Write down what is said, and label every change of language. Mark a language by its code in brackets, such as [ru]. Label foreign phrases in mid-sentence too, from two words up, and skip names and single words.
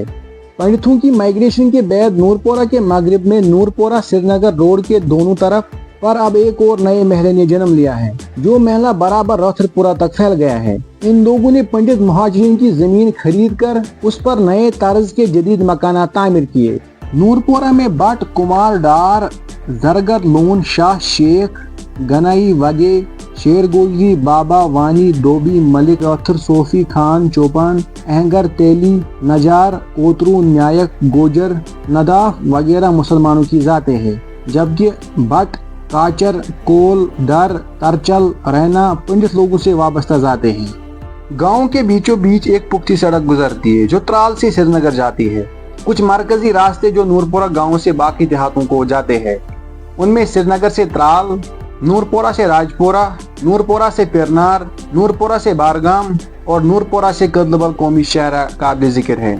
[ur] پنڈتوں کی مائگریشن کے بعد نورپورہ کے مغرب میں نورپورہ سری نگر روڈ کے دونوں طرف پر اب ایک اور نئے محلے نے جنم لیا ہے، جو محلہ برابر رتھرپورہ تک پھیل گیا ہے. ان لوگوں نے پنڈت مہاجرین کی زمین خرید کر اس پر نئے طرز کے جدید مکانات تعمیر کیے. نورپورہ میں بٹ، کمار، ڈار, जरगर, लोन, शाह, शेख, गनाई, वगे, شیر گوجری، بابا وانی، دوبی، ملک راتھر، صوفی خان، چوپان، اہنگر، تیلی، نجار، کوترو، نیائک، گوجر، نداف وغیرہ مسلمانوں کی ذاتیں ہیں، جبکہ بٹ، کاچر، کول، ڈر، ترچل، رینا پنڈت لوگوں سے وابستہ ذاتیں ہیں۔ گاؤں کے بیچوں بیچ ایک پختہ سڑک گزرتی ہے جو ترال سے سری نگر جاتی ہے۔ کچھ مرکزی راستے جو نورپورہ گاؤں سے باقی دیہاتوں کو جاتے ہیں، ان میں سری نگر سے ترال، نورپورہ سے راجپورہ، نورپورہ سے پیرنار، نورپورہ سے بارگام اور نورپورہ سے کدلبل قومی شاہراہ قابل ذکر ہے۔